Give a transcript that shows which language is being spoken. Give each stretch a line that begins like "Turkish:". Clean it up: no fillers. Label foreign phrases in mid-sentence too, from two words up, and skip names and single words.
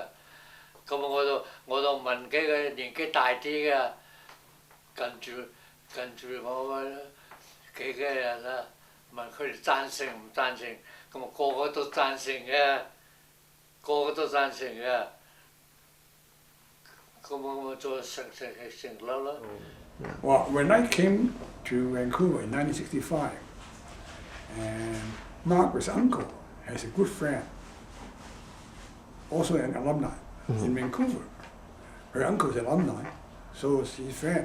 Cantonese: 咁我就問幾個年紀大啲嘅，跟住我幾個人啊，問佢哋贊成唔贊成，咁個個都贊成嘅，咁我就成立啦。
English: Well, when I came to Vancouver in 1965, and Margaret's uncle has a good friend, also an alumni. In Vancouver. Her uncle's alumni, so is his friend.